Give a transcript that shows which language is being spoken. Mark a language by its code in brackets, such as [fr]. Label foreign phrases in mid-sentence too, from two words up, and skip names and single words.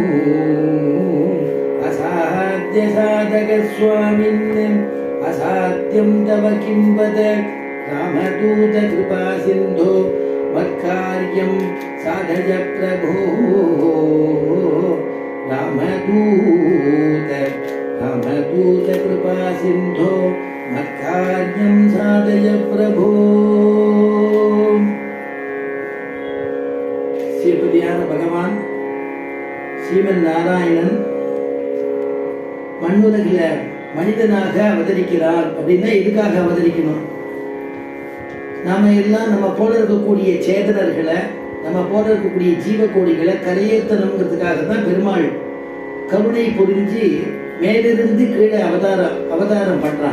[sa] असाध्यसाधकस्वामिन् असाध्यं तव किं वद रामदूतकृपा सिन्धो मत्कार्यं साधय प्रभो रामदूतकृपा सिन्धो मत्कार्यं साधय प्रभो. [ta] ஸ்ரீபதியான பகவான் ஸ்ரீமன் நாராயணன் மண்ணுலகில மனிதனாக அவதரிக்கிறார். அப்படின்னா எதுக்காக அவதரிக்கணும்? நாம எல்லாம் நம்ம போல இருக்கக்கூடிய சேதனர்களை, நம்ம போல இருக்கக்கூடிய ஜீவக்கோடிகளை கரையேற்றணுங்கிறதுக்காக தான் பெருமாள் கருணை புரிஞ்சு மேலிருந்து கீழே அவதாரம் பண்றான்.